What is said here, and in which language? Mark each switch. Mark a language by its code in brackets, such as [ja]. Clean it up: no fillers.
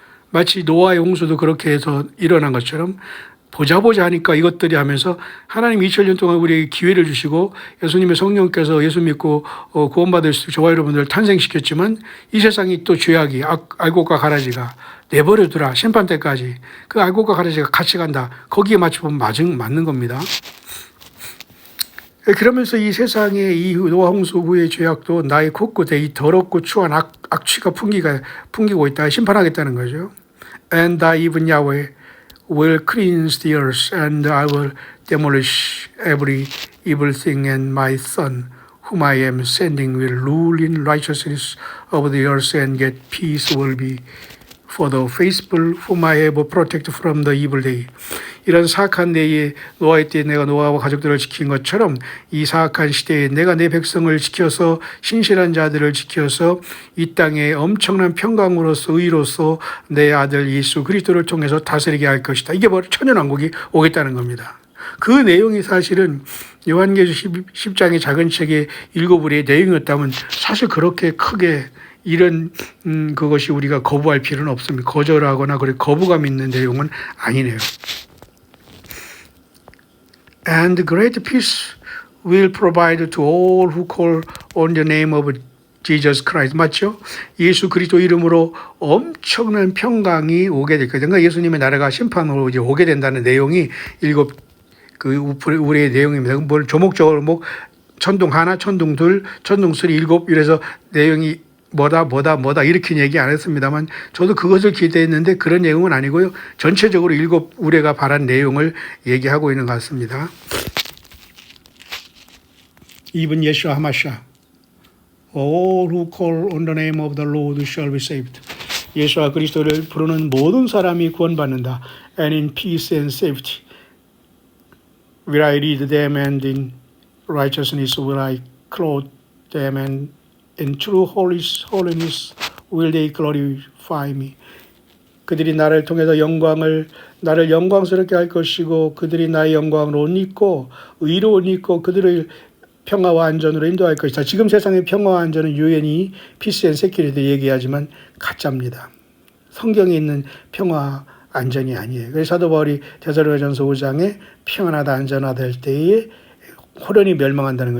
[ko] 마치 노아의 홍수도 그렇게 해서 일어난 것처럼 보자 하니까 이것들이 하면서 하나님 2000년 동안 우리에게 기회를 주시고 예수님의 성령께서 예수 믿고 구원받을 수 저와 여러분들을 탄생시켰지만 이 세상이 또 죄악이 알곡과 가라지가 내버려두라 심판 때까지 그 알곡과 가라지가 같이 간다. 거기에 맞춰보면 맞는 겁니다. 그러면서 이 세상의 이 노아 홍수 후의 죄악도 나의 곳곳에 이 더럽고 추한 악취가 풍기고 있다. 심판하겠다는 거죠. [en] And I even Yahweh will cleanse the earth and I will demolish every evil thing and my son whom I am sending will rule in righteousness over the earth and get peace will be for the faithful whom I have protected from the evil day. [ko] 이런 사악한 때에 노아의 때에 내가 노아와 가족들을 지킨 것처럼 이 사악한 시대에 내가 내 백성을 지켜서 신실한 자들을 지켜서 이 땅에 엄청난 평강으로서 의로서 내 아들 예수 그리스도를 통해서 다스리게 할 것이다. 이게 바로 천연왕국이 오겠다는 겁니다. 그 내용이 사실은 요한계시록 10장의 작은 책의 일곱 우리의 내용이었다면 사실 그렇게 크게 이런 그것이 우리가 거부할 필요는 없습니다. 거절하거나 그래 거부감 있는 내용은 아니네요. [en] And great peace will provide to all who call on the name of Jesus Christ. [ko] 맞죠? 예수 그리스도 이름으로 엄청난 평강이 오게 될 거예요. 그러니까 예수님의 나라가 심판으로 이제 오게 된다는 내용이 일곱 그 우리의 내용입니다. 뭘 조목적으로 천둥 하나, 천둥 둘, 천둥 쓰리 일곱 이래서 내용이 뭐다 이렇게 얘기 안 했습니다만 저도 그것을 기대했는데 그런 내용은 아니고요. 전체적으로 7 우레가 바란 내용을 얘기하고 있는 것 같습니다. [en] Even Yeshua HaMashiach, all who call on the name of the Lord shall be saved. [ko] 예수와 그리스도를 부르는 모든 사람이 구원받는다. [en] And in peace and safety will I lead them, and in righteousness will I clothe them, and in true holiness will they glorify me. [ko] 그들이 나를 통해서 나를 영광스럽게 할 것이고 그들이 나의 영광을 옷 입고 의로 옷 입고 그들을 평화와 안전으로 인도할 것이다. 지금 세상의 평화와 안전은 유엔이 피스 앤 세큐리티 얘기하지만 가짜입니다. 성경에 있는 평화 안전이 아니에요. 그래서 사도 바울이 데살로니가전서 5장에 평안하다 안전하다 할 때에 호련히 멸망한다는 거.